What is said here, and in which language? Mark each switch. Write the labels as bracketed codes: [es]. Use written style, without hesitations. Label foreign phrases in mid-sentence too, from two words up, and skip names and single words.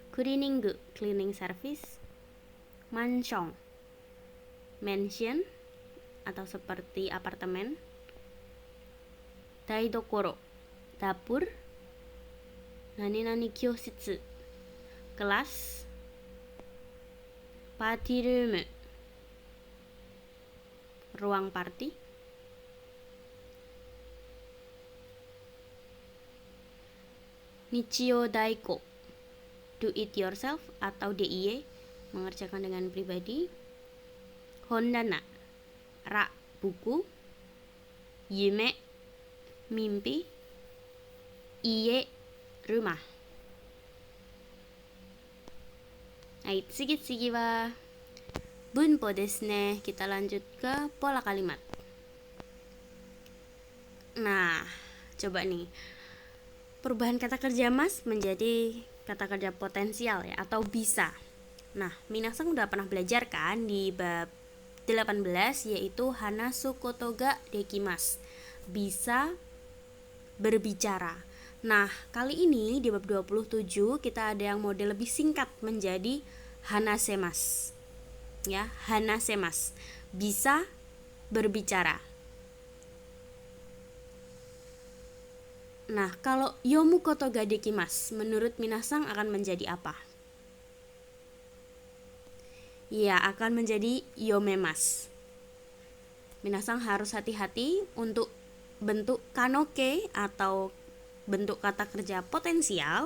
[id] Kuriningu, [en] cleaning service. [id] Mansion, mansion atau seperti apartemen. Daidokoro, dapur. [ja] 何々教室, kelas. [en] Party room, [id] ruang party. [ja] 日曜大工, [en] do it yourself [id] atau DIY, mengerjakan dengan pribadi. Hondana, rak, buku. Yume, mimpi. Ie, rumah. Hai, [ja] 次は文法ですね. [id] Kita lanjut ke pola kalimat. Nah, coba nih. Perubahan kata kerja mas menjadi kata kerja potensial ya, atau bisa. Nah, minasan udah pernah belajar kan di bab 18, yaitu [ja] 話すことができます, [id] bisa berbicara. Nah, kali ini di bab 27 kita ada yang model lebih singkat menjadi hanasemas. Ya, hanasemas, bisa berbicara. Nah, kalau [ja] 読むことができます, [id] menurut minasan akan menjadi apa? Ya, akan menjadi yomemas. Minasan harus hati-hati untuk bentuk kanoke atau bentuk kata kerja potensial.